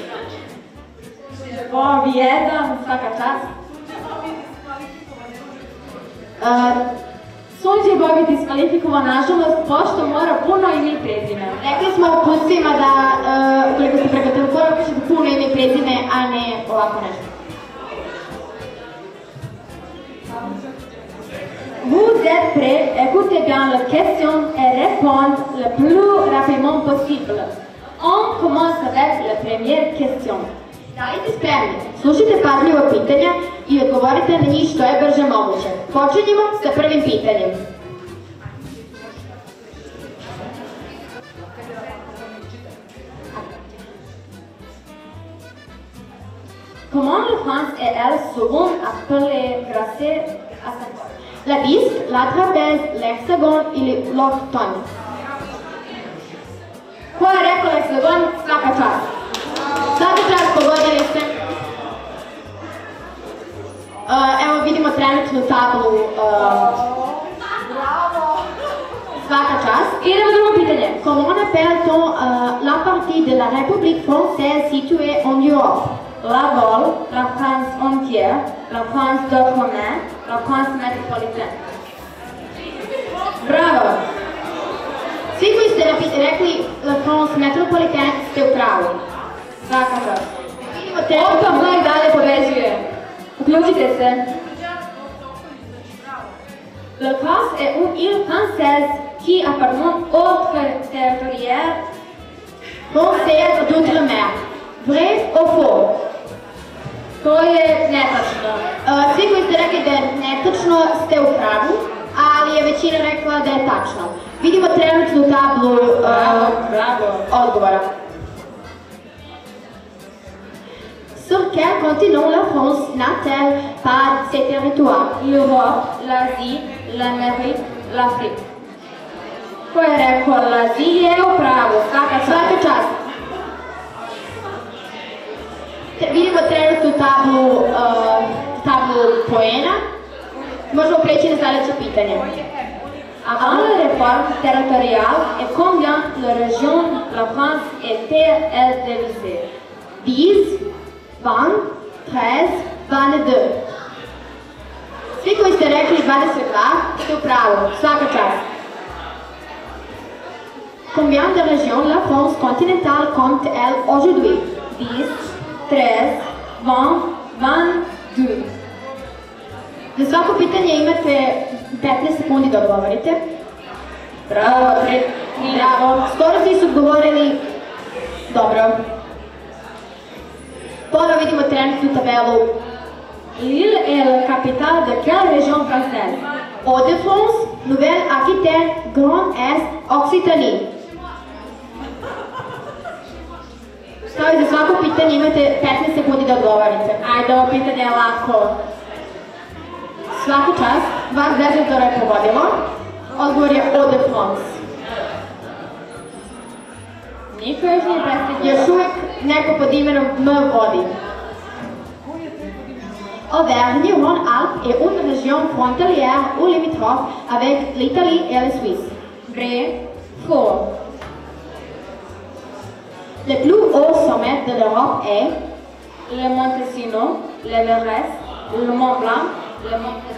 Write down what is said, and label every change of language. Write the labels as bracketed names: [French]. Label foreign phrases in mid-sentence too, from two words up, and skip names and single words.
[Serbian] Vijeda, svaka čast. Sunđe je Bobi diskvalifikovan, nažalost, pošto mora puno ime i prezime. Rekli smo u putstvima da, ukoliko ste preko telefona, pišete puno ime i prezime, a ne ovako nešto. [French] Vous êtes prêts? Écoutez bien la question et répondez le plus rapidement possible. On commence avec la première question. [Serbian] Da li ste spremni? Slušajte pažljivo pitanja i odgovorite na njih što je brže moguće. Počinjemo sa prvim pitanjem. [French] Comment la France est-elle souvent appelée grâce à sa forme? La disque, la trapèze, l'hexagone ili l'octone. [Serbian] Ko je rekao hexagon? Svaka čast. Svaka čast, pogodili ste. Evo vidimo trenutnu tablu. Svaka čast. Idemo drugo pitanje. [French] Comment appelle-t-on la partie de la République française située en Europe? La Gaule, la France entière, la France d'outre-mer, la France métropolitaine. Bravo! [Serbian] Svi koji ste rekli [French] La France métropolitaine [Serbian] ste u pravu. Svaka čast. Opa, broj dalje povezuje. Uključite se. [French] La Corse est une île française qui appartient au territoire français d'outre-mer. Vrai ou faux? [Serbian] To je netačno. Svi koji ste rekli da je netačno ste u pravu, ali je većina rekla da je tačno. Vidimo trenutnu tablu odgovora. [French] Sur quel continent la France n'a-t-elle pas ses territoires? L'Europe, l'Asie, l'Amérique, l'Afrique. [Serbian] Ko je rekao l'Asie je u pravu. Svaka čast. Vidimo trenutnu tablu poena. Možemo preći na sljedeće pitanje. [French] Avant la réforme territoriale, et combien la région la France était-elle divisée? 10, 20, 13, 22. [Serbian] Svi koji ste rekli 22 ste u pravu. Svaka čast. [French] Combien de régions la France continentale compte-t-elle aujourd'hui? 10, 13, 20, 22. [Serbian] Za svako pitanje imate 15 sekundi da odgovorite. Bravo. Bravo. Skoro svi su odgovorili. Dobro. Ponovo vidimo trenutnu tabelu. [French] Lille est la capitale de quelle région française? Hauts-de-France, Nouvelle-Aquitaine, Grand Est, Occitanie. [Serbian] Kao i za svako pitanje imate 15 sekundi da odgovorite. Ajde, ovo pitanje je lako. Svaku čast, vas 10 je pogodilo. Odgovor je Hauts-de-France. Niko još nije predstavljeno. Još uvijek neko pod imenom M vodi. [French] Auvergne-Rhône-Alpes est une région frontalière ou limitrophe avec l'Italie et la Suisse. Vrai, faux. Le plus haut sommet de l'Europe est Le Mont Tesino, l'Everest, le Mont Blanc, le Mont